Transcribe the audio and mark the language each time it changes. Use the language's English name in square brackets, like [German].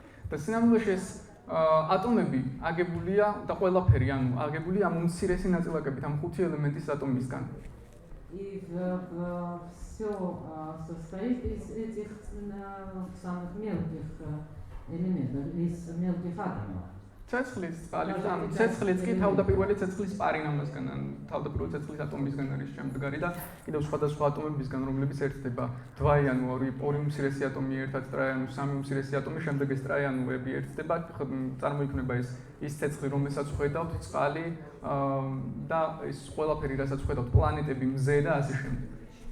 [Georgian] და სინამდვილეში ეს ატომები აგებულია და ყველაფერი, ანუ აგებულია ამ უმცირესი ნაწილაკებით, ამ 5 ელემენტის ატომისგან. [Russian] И все состоит из этих самых мелких элементов, из мелких атомов. [Georgian] ცეცხლის წყალი, ცეცხლიც კი თავდაპირველი ცეცხლის პარინამისგან, ან თავდაპირველი ცეცხლის ატომისგან არის შემდგარი და კიდევ სხვადასხვა ატომებისგან, რომლებიც ერთდება დვაი, ანუ ორი უმცირესი ატომი ერთად ტრაი, ანუ სამი უმცირესი ატომი, შემდეგ ეს ტრაიანულები ერთდება, წარმოიქმნება ის ცეცხლი, რომელსაც ხედავთ, წყალი და ეს ყველაფერი, რასაც ხედავთ, პლანეტები, მზე და ასე შემდეგ.